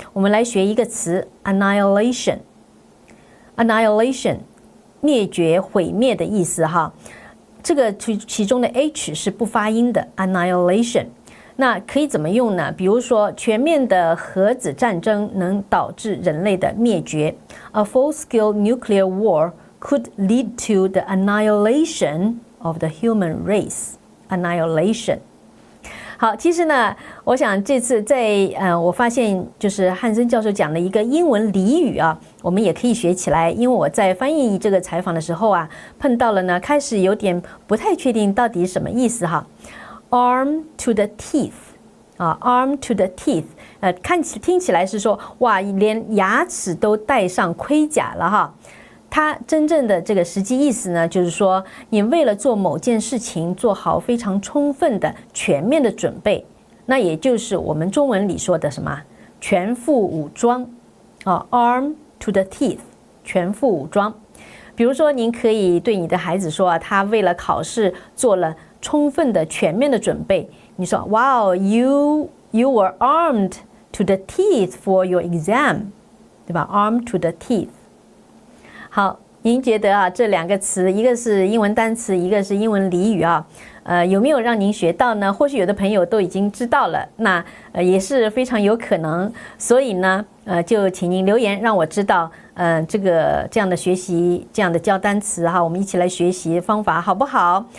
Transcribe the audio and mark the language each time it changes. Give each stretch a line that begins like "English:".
Chinese: 我们来学一个词 annihilation。annihilation 灭绝、毁灭的意思哈。这个其中的 h 是不发音的 annihilation。那可以怎么用呢？比如说，全面的核子战争能导致人类的灭绝。
English: A full-scale nuclear war could lead to the annihilation of the human race. Annihilation.
Chinese: 好，其实呢，我想这次在我发现就是汉森教授讲的一个英文俚语啊，我们也可以学起来。因为我在翻译这个采访的时候啊，碰到了呢，开始有点不太确定到底什么意思哈。
English: Arm to the teeth
Chinese: 啊 ，
English: arm to the teeth，
Chinese: 听起来是说哇，连牙齿都戴上盔甲了哈。它真正的这个实际意思呢，就是说你为了做某件事情做好非常充分的、全面的准备，那也就是我们中文里说的什么全副武装啊 ，
English: arm to the teeth，
Chinese: 全副武装。比如说，您可以对你的孩子说啊，他为了考试做了充分的、全面的准备。你说
English: ，Wow, you were armed to the teeth for your exam，
Chinese: 对吧
English: ？Armed to the teeth。
Chinese: 好，您觉得啊，这两个词，一个是英文单词，一个是英文俚语啊，有没有让您学到呢？或许有的朋友都已经知道了，那也是非常有可能。所以呢，就请您留言让我知道，这样的学习，这样的教单词哈，我们一起来学习方法好不好？